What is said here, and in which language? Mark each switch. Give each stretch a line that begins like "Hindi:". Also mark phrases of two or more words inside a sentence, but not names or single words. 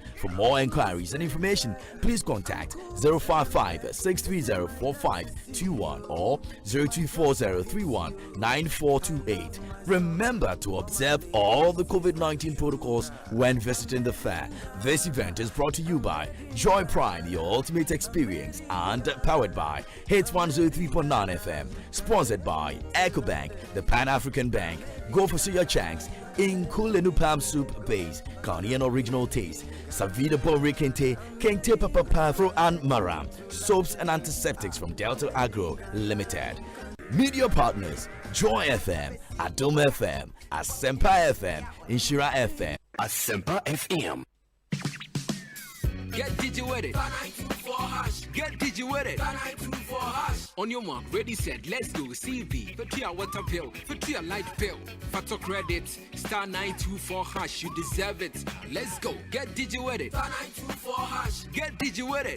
English: For more inquiries and information, please contact 055-630-4521 or 0240-31-9428. Remember to observe all the COVID-19 protocols when visiting the fair. This event is brought to you by Joy Prime, your ultimate experience, and powered by Hits 103.9 FM. Sponsored by EcoBank, the Pan-African Bank. Go for Suya Chanks in Kulenu Palm Soup Base, Ghanaian original taste. Savida Bori Kente, Kente Papa Pafro and Maram. Soaps and antiseptics from Delta Agro Limited. Media partners: Joy FM, Adom FM, Asempa FM, Inshira FM. Asempa FM. Get digi with it. 924 #. Get digi with it. 924 #. On your mark, ready, set, let's go. CV. For your water bill. For your light bill. For credit. Star 924 #. You deserve it. Let's go. Get digi with it. 924 #. Get digi with it.